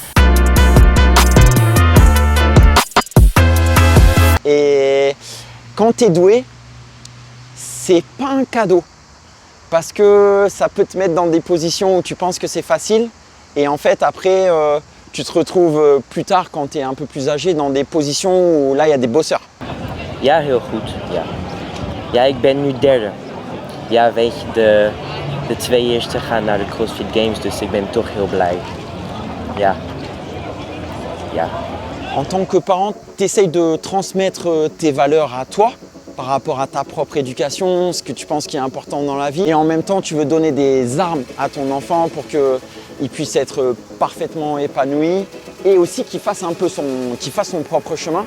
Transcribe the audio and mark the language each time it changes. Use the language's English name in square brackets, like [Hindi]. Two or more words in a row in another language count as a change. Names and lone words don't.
[French] Et quand tu es doué, c'est pas un cadeau. Parce que ça peut te mettre dans des positions où tu penses que c'est facile. Et en fait, après, tu te retrouves plus tard, quand tu es un peu plus âgé, dans des positions où là, il y a des bosseurs. [Dutch] Ja, heel goed. Ja. Ja, ik ben nu derde. Ja, weet je, de twee eerste gaan naar de CrossFit Games, dus ik ben toch heel blij. Ja. Ja. [French] En tant que parent, tu essayes de transmettre tes valeurs à toi par rapport à ta propre éducation, ce que tu penses qui est important dans la vie. Et en même temps, tu veux donner des armes à ton enfant pour qu'il puisse être parfaitement épanoui et aussi qu'il fasse un peu son propre chemin.